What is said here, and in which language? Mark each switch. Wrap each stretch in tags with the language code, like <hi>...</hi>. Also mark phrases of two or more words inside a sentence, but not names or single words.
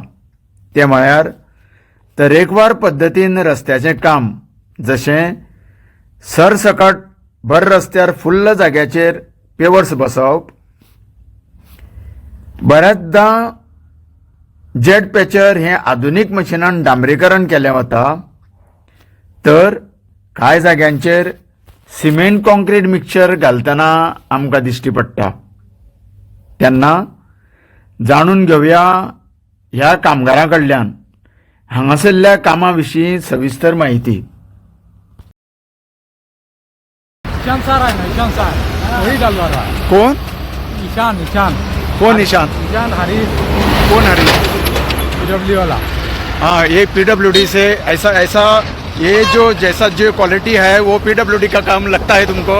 <kok>ते म्हळ्यार तरेकवार पद्दतीन रस्त्याचें काम, जशें सरसकट भर रस्त्यार फुल्ल जाग्याचेर पेवर्स बसवप, बऱ्याचदां जेट पॅचर हें आधुनीक मशिनान डांबरीकरण केलें वता, तर कांय जाग्यांचेर</kok> <en>cement concrete mixture</en> <kok>घालतना आमकां दिश्टी पडटा. तेन्ना जाणून घेवया ह्या कामगारां कडल्यान हांगासरल्या कामा विशीं सविस्तर माहिती.</kok> <hi>ईशान सर</hi> <mr>आहे ना,</mr> <hi>ईशान सर वही डाल रहा है.</hi> <mr>कोण ईशान ईशान कोण ईशान? ईशान हरीश</mr> <hi>कौन हरी? PW वाला. हाँ, ये PWD से ऐसा ये जो जैसा जो क्वालिटी है वो PWD का काम लगता है तुमको?</hi>